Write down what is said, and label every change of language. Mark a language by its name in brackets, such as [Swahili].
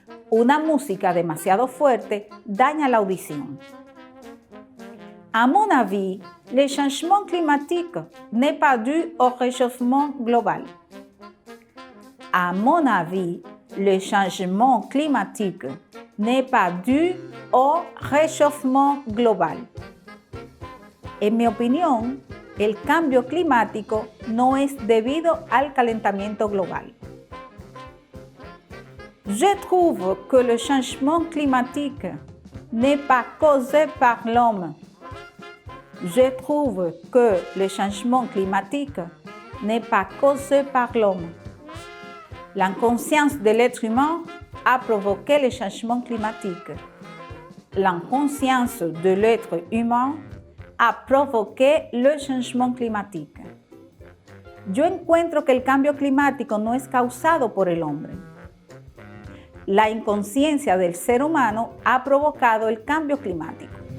[Spanish] Una música demasiado fuerte daña la audición. [French] À mon avis, le changement climatique n'est pas dû au réchauffement global. À mon avis, le changement climatique n'est pas dû au réchauffement global. [Spanish] En mi opinión, el cambio climático no es debido al calentamiento global. [French] Je trouve que le changement climatique n'est pas causé par l'homme. Je trouve que le changement climatique n'est pas causé par l'homme. L'inconscience de l'être humain a provoqué le changement climatique. L'inconscience de l'être humain a provoqué le changement climatique. [Spanish] Yo encuentro que el cambio climático no es causado por el hombre. La inconsciencia del ser humano ha provocado el cambio climático.